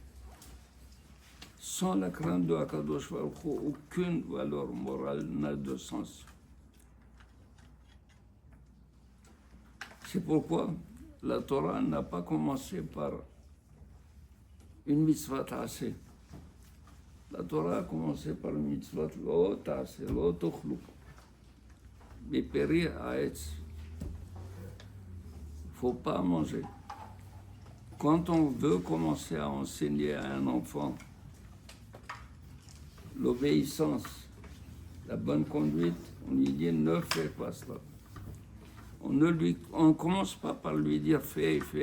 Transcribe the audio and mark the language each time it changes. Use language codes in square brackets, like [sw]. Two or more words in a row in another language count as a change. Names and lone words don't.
[fr] Sans la crainte de [he] הקדוש ברוך הוא, [fr] aucune valeur morale n'a de sens. C'est pourquoi la Torah n'a pas commencé par une [he] מצוות עשה. [fr] La Torah a commencé par une [he] מצוות לא תעשה לא תאכלו מפרי העץ. [fr] Il ne faut pas manger. Quand on veut commencer à enseigner à un enfant l'obéissance, la bonne conduite, on lui dit ne fais pas cela. On ne commence pas par lui dire fais.